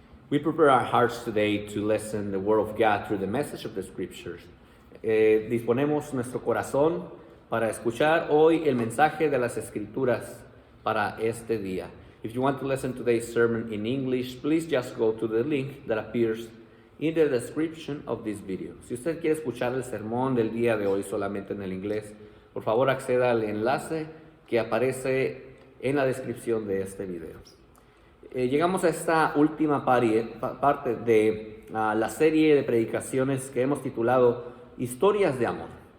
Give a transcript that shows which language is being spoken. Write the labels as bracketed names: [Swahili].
[English] We prepare our hearts today to listen the Word of God through the message of the Scriptures. [Spanish] Disponemos nuestro corazón para escuchar hoy el mensaje de las Escrituras para este día. [English] If you want to listen to today's sermon in English, please just go to the link that appears in the description of this video. [Spanish] Si usted quiere escuchar el sermón del día de hoy solamente en el inglés, por favor acceda al enlace que aparece en la descripción de este video. Llegamos a esta última parte de la serie de predicaciones que hemos titulado Historias de Amor.